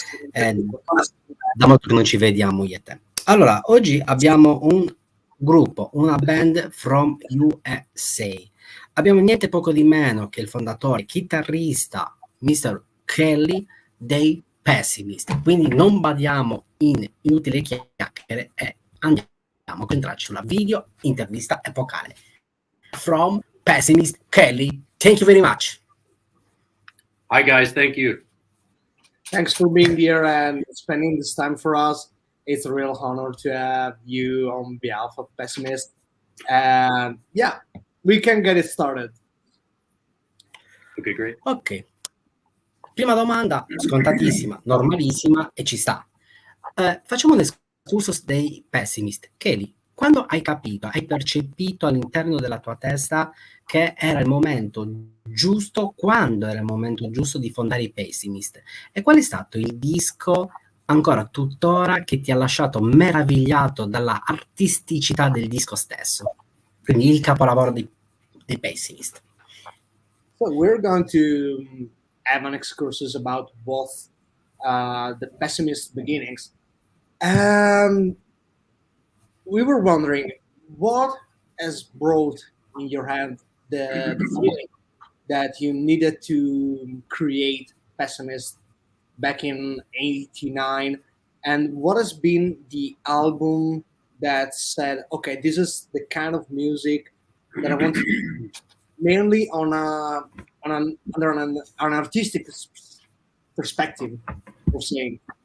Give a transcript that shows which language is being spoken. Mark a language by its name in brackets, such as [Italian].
[Italian] Da molto che non ci vediamo io e te. Allora, oggi abbiamo un gruppo, una band [English] from U.S.A. [Italian] Abbiamo niente poco di meno che il fondatore, chitarrista, Mr. Kali dei Pessimist. Quindi non badiamo in inutili chiacchiere e andiamo a entrarci sulla video intervista epocale. [English] From Pessimist, Kali, thank you very much. Hi guys, thank you. Thanks for being here and spending this time for us. It's a real honor to have you on behalf of Pessimist. And yeah, we can get it started. Okay, great. [Italian] Ok. Prima domanda, scontatissima, normalissima e ci sta. Facciamo un excursus dei Pessimist. Kali, quando hai capito, hai percepito all'interno della tua testa che era il momento giusto, quando era il momento giusto di fondare i Pessimist? E qual è stato il disco, ancora tuttora, che ti ha lasciato meravigliato dalla artisticità del disco stesso? Quindi il capolavoro dei Pessimist. [English] So we're going to have an excursus about both the Pessimist beginnings. We were wondering what has brought in your hand the feeling that you needed to create Pessimist back in '89, and what has been the album that said, okay, this is the kind of music that I want to do, mainly under an artistic perspective of saying.